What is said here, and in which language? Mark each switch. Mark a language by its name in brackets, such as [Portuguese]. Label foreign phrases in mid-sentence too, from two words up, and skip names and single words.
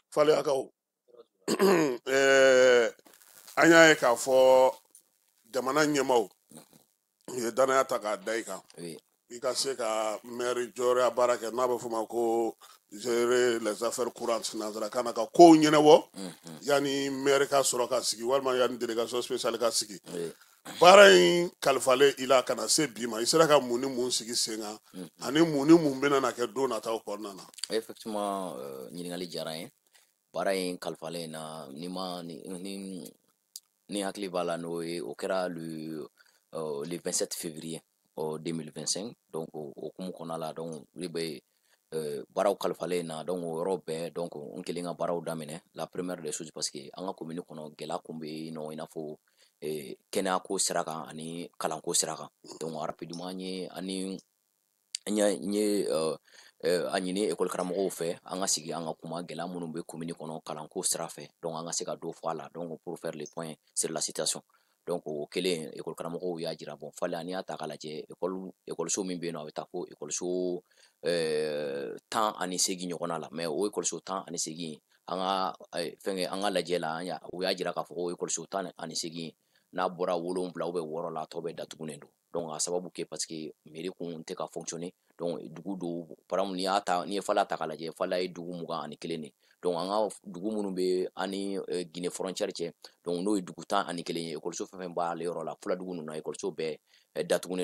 [Bambara] fale akaw an y'a ye k'a fɔ jamana ɲɛmaw ye danaya ta k'a da i kan i ka se ka maire jɔyɔrɔya baara kɛ n'a bɛ fɔ ma ko [French] gérer les affaires courantes [Bambara] nanzarakan na ka kow ɲɛnabɔ yanni maire ka sɔrɔ ka sigi walima yanni [French] délégation spéciale [Bambara] ka sigi baara in kalifalen i la kana se bi ma i sera ka mun ni mun sigi sen kan ani mun ni mun bɛna na kɛ don nataw kɔnɔna na. Effectivement ɲininkali diyara n ye baara in kalifalen na ni hakili b'a la n'o ye o kɛra [French] le 27 février 2025 [Bambara] donc o hukumu kɔnɔna la donc olu bɛ baaraw kalifalen na donc o yɔrɔ bɛɛ donc n kɛlen ka baaraw daminɛ la [French] première des choses parce que [Bambara] an ka commune kɔnɔ gɛlɛya kun bɛ yen nɔ i n'a fɔ kɛnɛyako sira kan ani kalanko sira kan [French] donc rapidement [Bambara] n ye a ɲini école karamɔgɔw fɛ an ka sigi an ka kuma gɛlɛya minnu bɛ commune kɔnɔ kalanko sira fɛ donc an ka se ka dɔ fɔ a la donc [French] pour faire le point sur la situation [Bambara] donc o kɛlen école karamɔgɔw y'a jira bon falen n'i y'a ta k'a lajɛ écoloso min bɛ yen nɔ a bɛ taa fo écoloso 18 ɲɔgɔnna la mais o écoloso 18 an ka lajɛ la o y'a jira k'a fɔ ko écoloso 18 n'a bɔra 7 ou 6 la a tɔ bɛ datugulen don donc a sababu kɛ [French] parce que mairie [Bambara] kun tɛ ka fonctionner donc dugu dɔw [French] par exemple [Bambara] n'i ye Fala ta k'a lajɛ Fala ye dugu 21 de donc an ka dugu minnu bɛ ani Guinée frontière cɛ donc n'o ye dugu 11 ye écoloso fɛn fɛn b'ale yɔrɔ la Fuladugu ninnu na écoloso bɛɛ datugulen